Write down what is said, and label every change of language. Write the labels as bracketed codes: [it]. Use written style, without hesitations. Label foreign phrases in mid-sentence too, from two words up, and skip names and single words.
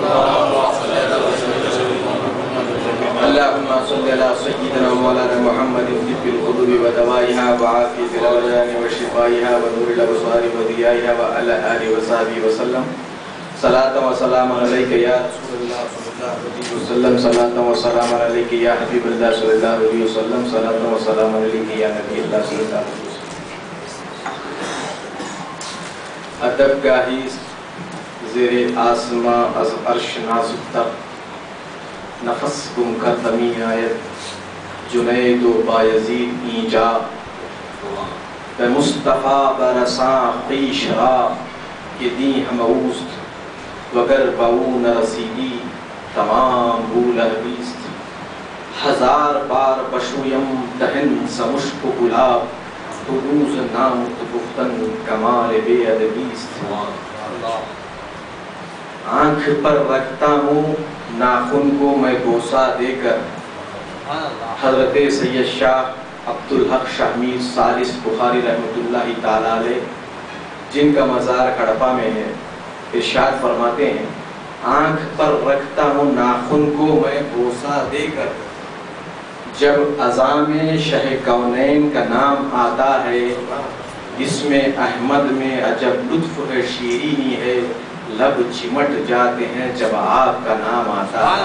[ar] اللهم صل على سيدنا مولانا محمد طب القلوب ودوائها وعافية الأبدان وشفائها ونور الأبصار وضيائها وعلى آله وصحبه وسلم. صلاة وسلام عليك يا رسول الله صلى الله عليه وسلم. صلاة وسلام عليك يا حبيب الله صلى الله عليه وسلم. صلاة وسلام عليك يا نبی اللہ صلی اللہ علیہ وسلم. [fa] ادب گاہی زیر آسماں از عرش نازک تر، نفس گم کر دمی آیت جنید و بایزید اینجا، بے مصطفیٰ برساں خیش را کہ دی ہموست، وگر باو نرسیدی تمام بول بیست. ہزار بار بشویم دہن سمشک و گلاب، تو روز نام تو گفتن کمال بے ادبیست. [ur] آنکھ پر رکھتا ہوں ناخن کو میں بوسہ دے کر، حضرت سید شاہ عبدالحق شاہ میر ثالث بخاری [ar] رحمۃ اللہ تعالیٰ علیہ، [ur] جن کا مزار کڑپا میں ہے، ارشاد فرماتے ہیں: آنکھ پر رکھتا ہوں ناخن کو میں بوسہ دے کر، جب اذان میں شہ کونین کا نام آتا ہے، اس میں احمد میں عجب لطف ہے شیرینی ہے، لب چمٹ جاتے ہیں جب آپ کا نام آتا ہے.